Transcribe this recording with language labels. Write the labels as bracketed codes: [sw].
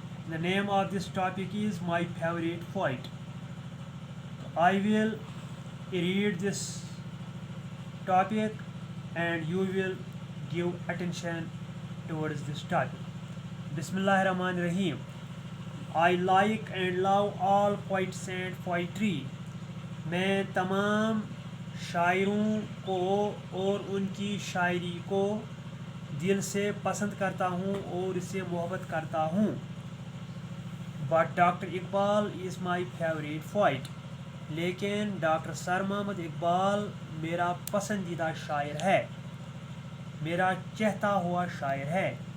[en] The name of this topic is my favorite poet. I will read this topic and you will give attention towards this topic. Bismillahir Rahmanir Rahim. I like and love all poets and poetry. [ur] میں تمام شاعروں کو اور ان کی شاعری کو دل سے پسند کرتا ہوں اور اس سے محبت کرتا ہوں. [en] But Dr. Iqbal is my favorite poet. [ur] لیکن ڈاکٹر سر محمد اقبال میرا پسندیدہ شاعر ہے, میرا چہتا ہوا شاعر ہے.